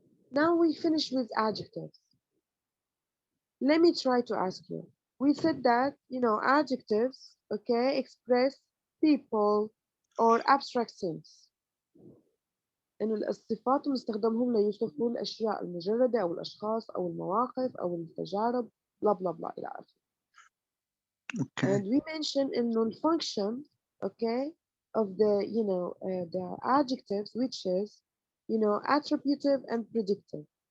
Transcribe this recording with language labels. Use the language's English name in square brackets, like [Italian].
[English] Now we finish with adjectives. Let me try to ask you. We said that adjectives, okay, express people or abstract things. [Arabic] إنه الصفات بنستخدمهم ليوصفوا الأشياء المجردة أو الأشخاص أو المواقف أو التجارب [English] blah blah blah [Arabic] إلى آخره. [English] Okay. And we mentioned إنه الfunction, okay, of the the adjectives, which is attributive and predictive.